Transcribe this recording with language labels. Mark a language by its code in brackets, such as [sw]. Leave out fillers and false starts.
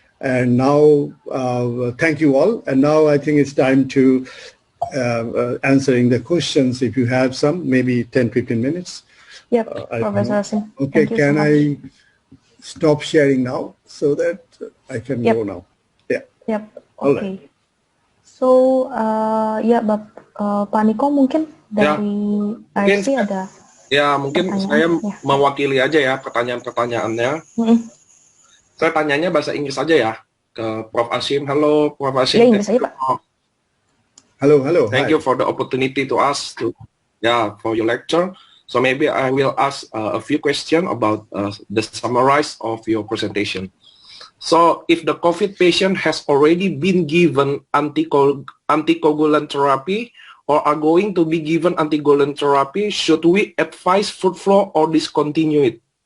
[en] And now, thank you all. And now I think it's time to answering the questions. If you have some, maybe 10, 15 minutes. Yep, Professor Asim. Okay, can I stop sharing now so that I can go now? Yeah. Yep, oke. Okay. [id] So, Pak Niko mungkin dari IFC ada... Ya, mungkin saya mewakili aja ya pertanyaan-pertanyaannya. Saya tanyanya bahasa Inggris aja ya ke Prof. Asim. Halo, Prof. Asim. Ya, Inggris aja, Pak. [en] Hello. Thank you for the opportunity to ask for your lecture. So maybe I will ask a few questions about the summarize of your presentation. So if the COVID patient has already been given anticoagulant therapy or are going to be given anticoagulant therapy, should we advise fruit flow or discontinue it?